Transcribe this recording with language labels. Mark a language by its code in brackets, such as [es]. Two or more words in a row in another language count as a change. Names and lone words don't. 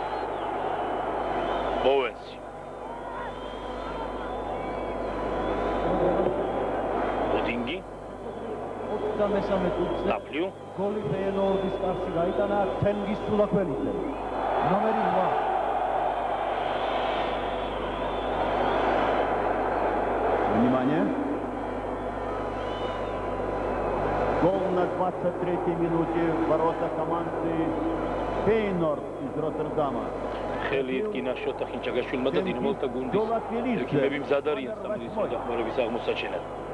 [ka] ბოუენსი. ოდინგი. 23 წუთზე დაბლიუ. გოლი ფეიენორდის კარში გაიტანა თენგიზ სულაქველიძე. ნომერი 8. [ru] Внимание. Гол на 23-й минуте в ворота команды Фейнорд из Роттердама. [ka] ხელი იდგინა შოთა ხინჭაგაშვილმა და დინამოთა გუნდის ექიმები მზად არიან სამედიცინო დახმარების აღმოსაჩენად.